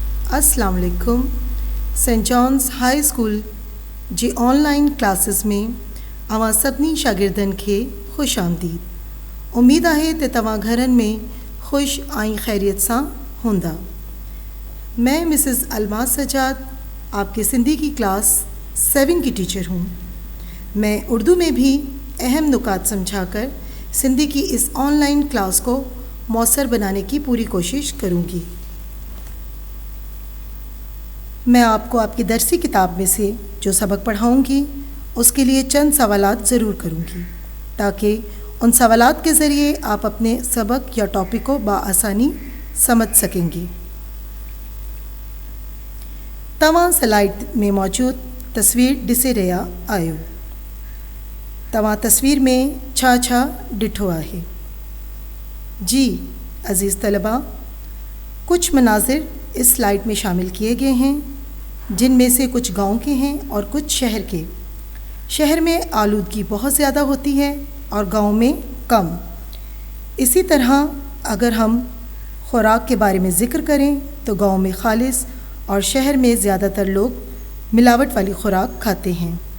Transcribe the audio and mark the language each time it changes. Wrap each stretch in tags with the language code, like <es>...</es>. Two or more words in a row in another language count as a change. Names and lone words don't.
<ar>السلام علیکم.</ar> <sd>सेंट जॉन्स हाई स्कूल जी</sd> <en>online classes</en> <sd>में अवां सभिनी शागिर्दनि खे खुश आमदीद। उम्मीद आहे त तव्हां घरनि में खुश ऐं खैरियत सां हूंदा।</sd> <ur>میں مسز الماس سجاد آپ کی سندھی کی کلاس 7 کی ٹیچر ہوں. میں اردو میں بھی اہم نکات سمجھا کر سندھی کی اس</ur> <en>online class</en> <ur>کو موثر بنانے کی پوری کوشش کروں گی. میں آپ کو آپ کی درسی کتاب میں سے جو سبق پڑھاؤں گی اس کے لیے چند سوالات ضرور کروں گی تاکہ ان سوالات کے ذریعے آپ اپنے سبق یا ٹاپک کو بآسانی سمجھ سکیں گی.</ur> <sd>तव्हां स्लाइड में मौजूद तस्वीर ॾिसे रहिया आहियो। तव्हां तस्वीर में छा छा ॾिठो आहे?</sd> <ur>جی عزیز طلبہ، کچھ مناظر اس سلائیڈ میں شامل کیے گئے ہیں جن میں سے کچھ گاؤں کے ہیں اور کچھ شہر کے. شہر میں آلودگی بہت زیادہ ہوتی ہے اور گاؤں میں کم. اسی طرح اگر ہم خوراک کے بارے میں ذکر کریں تو گاؤں میں خالص اور شہر میں زیادہ تر لوگ ملاوٹ والی خوراک کھاتے ہیں.</ur>